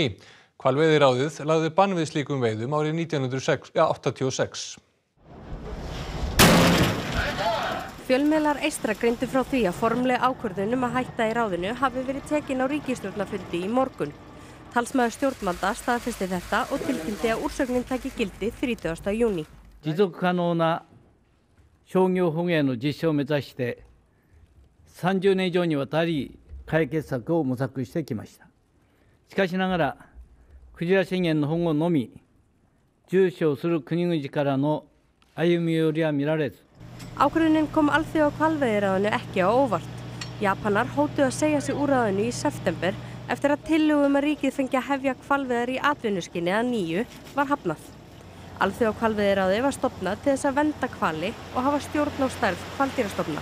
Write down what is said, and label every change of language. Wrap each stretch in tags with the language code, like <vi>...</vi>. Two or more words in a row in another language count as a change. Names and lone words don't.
<is>Hvalveiðiráðið lagði bann við slíkum veiðum árið 1986. Fjölmiðlar eystra greindu frá því að formleg ákvörðun að hætta í ráðinu hafi verið tekin á ríkisstjórnarfundi í morgun. Talsmaður stjórnvalda staðfesti þetta og tilkynnti að úrsögnin taki gildi 30. júní.</is> <ja>持続可能な商業捕鯨の実施を目指して30年以上にわたり解決策を模索してきました。しかしながらクジラ資源の保護のみ重視をする国々からの歩み寄りは見られず。</ja> <is>Ákvörðunin kom alþjóða hvalveiðiráðinu ekki á óvart. Japanar hótuðu að segja sig úr ráðinu í september eftir að tillögu að ríkið fengi að hefja hvalveiðar í atvinnuskyni að nýju var hafnað. Alþjóða hvalveiðiráðið var stofnað til þess að vernda hvali og hafa stjórn á stærð hvaldýrastofna.</is>